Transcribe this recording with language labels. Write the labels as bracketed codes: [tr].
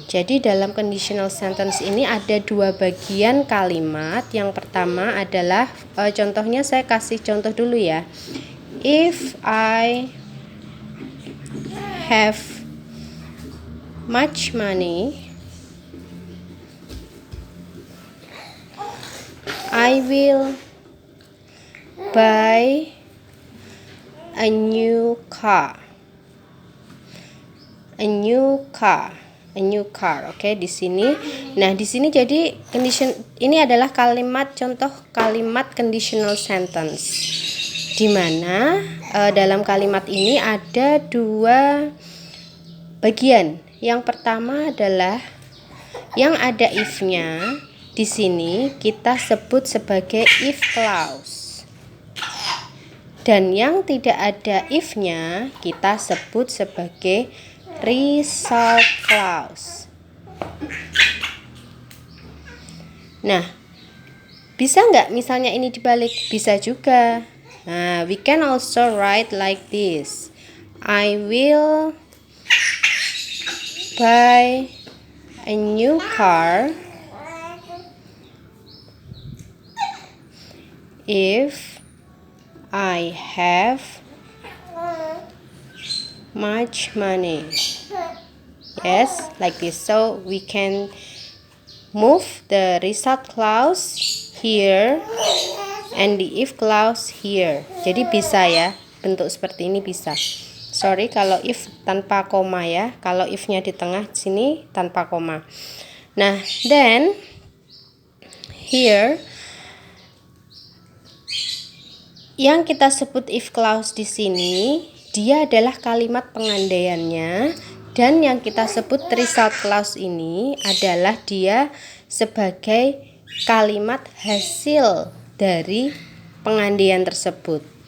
[id] Jadi dalam conditional sentence ini ada dua bagian kalimat. Yang pertama adalah contohnya, saya kasih contoh dulu ya. [en] If I have much money, I will buy a new car. [id] Oke, di sini. Nah, di sini jadi condition ini adalah contoh kalimat conditional sentence. Di mana dalam kalimat ini ada dua bagian. Yang pertama adalah yang ada if-nya. Di sini kita sebut sebagai if clause. Dan yang tidak ada if-nya kita sebut sebagai result clause. Nah, bisa nggak misalnya ini dibalik? Bisa juga. [en] Nah, we can also write like this. I will buy a new car if I have much money. Yes, like this. So we can move the result clause here and the if clause here. [id] Jadi bisa ya, bentuk seperti ini bisa. Sorry kalau if tanpa koma ya. Kalau if-nya di tengah sini tanpa koma. Nah, [en] then here [id] yang kita sebut if clause di sini, dia adalah kalimat pengandaiannya, dan yang kita sebut result clause ini adalah dia sebagai kalimat hasil dari pengandaian tersebut.